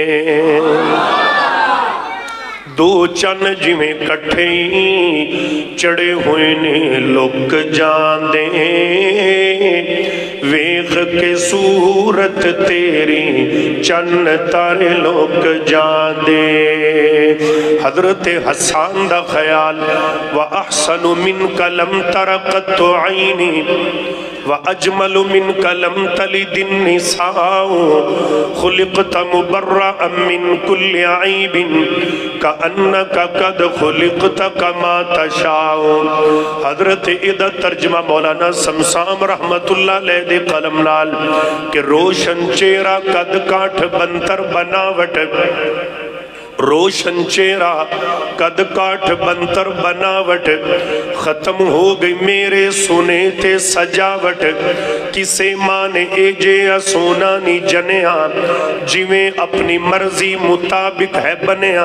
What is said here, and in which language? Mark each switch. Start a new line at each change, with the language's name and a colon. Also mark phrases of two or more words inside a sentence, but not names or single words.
Punjabi: دو چن جیویں کٹھے ہی چڑھے ہوئے نے. لک جاندے ویکھ کے صورت تیری، چن تارے لک جاندے. حضرت حسن دا خیال,
Arabic: وأحسن منك لم تر قط عيني، وأجمل منك لم تلد النساء، خلقت مبرأ من كل عيب، كأنك قد خلقت كما تشاء.
Punjabi: حضرت ایدا ترجمہ مولانا صمصام
Arabic: رحمة الله عليه
Punjabi: دے قلم نال کہ روشن چہرہ قد کاٹھ بنتر بناوٹ، روشن چہرہ قد کاٹھ بنتر بناوٹ، ختم ہو گئی میرے سونے تے سجاوٹ. کسے مانے ایجے سونا نی جنیا جیویں اپنی مرضی مطابق ہے بنیا.